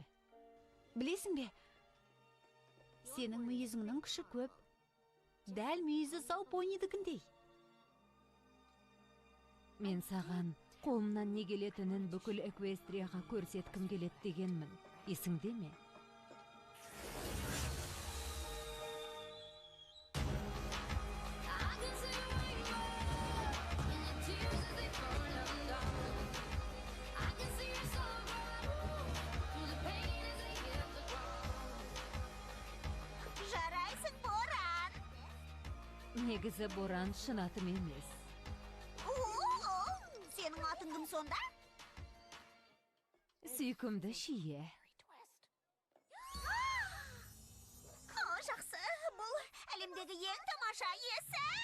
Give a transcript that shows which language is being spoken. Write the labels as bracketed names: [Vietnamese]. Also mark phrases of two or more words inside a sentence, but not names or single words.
[Kazakh] Білесің бе? Сенің мүйізіңнің күші көп. Дәл мүйізі сау понидікіндей. Мен саған қолымнан не келетінін бүкіл Эквестрияға көрсеткім келет дегенмін. Есіңде ме? [English] I can see a rainbow in your tears as they fall down. I can see your soul grow through the pain as they hit the ground. [Kazakh] Жарайсың, Боран. Негізі боран шын атым емес. Сенің атың кім сонда? Сүйкімді шие. Жақсы, бұл әлемдегі ең тамаша есі.